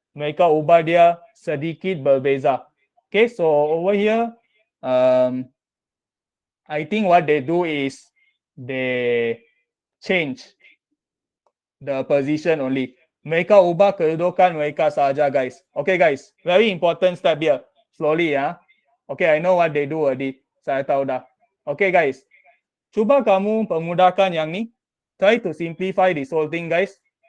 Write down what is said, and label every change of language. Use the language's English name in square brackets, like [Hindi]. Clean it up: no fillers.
[Malay] Mereka ubah dia sedikit berbeza. [English] Okay, so over here, I think what they do is they change the position only. [Malay] Mereka ubah kedudukan mereka saja guys. Okay guys, [English] very important step here. [Malay] Slowly ya. [English] Okay, I know what they do already. [Malay] Saya tahu dah. Okay guys, cuba kamu permudahkan yang ni. [English] Try to simplify this whole thing guys.